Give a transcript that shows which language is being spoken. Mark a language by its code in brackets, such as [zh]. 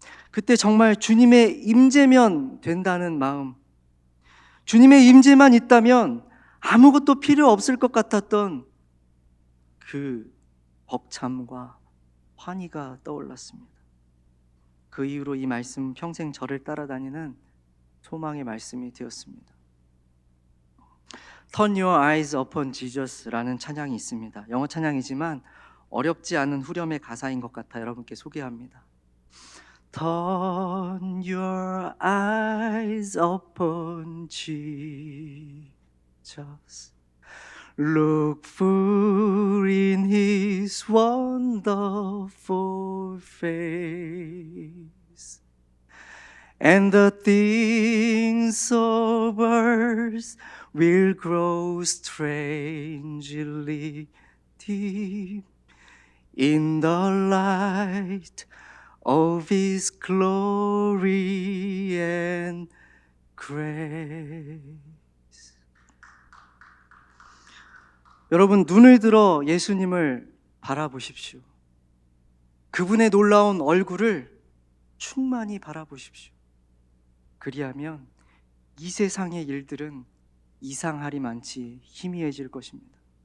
[ko] 그때 정말 주님의 임재면 된다는 마음, 주님의 임재만 있다면 아무것도 필요 없을 것 같았던 그 벅참과 환희가 떠올랐습니다. 그 이후로 이 말씀 평생 저를 따라다니는 소망의 말씀이 되었습니다. Turn your eyes upon Jesus라는 찬양이 있습니다. 영어 찬양이지만 어렵지 않은 후렴의 가사인 것 같아 여러분께 소개합니다. [en] Turn your eyes upon Jesus. Look full in His wonderful face, and the things of earth will grow strangely deep in the light of His glory and grace. [ko] 여러분, 눈을 들어 예수님을 바라보십시오. 그분의 놀라운 얼굴을 충만히 바라보십시오. 그리하면 이 세상의 일들은 이상하리만치 희미해질 것입니다.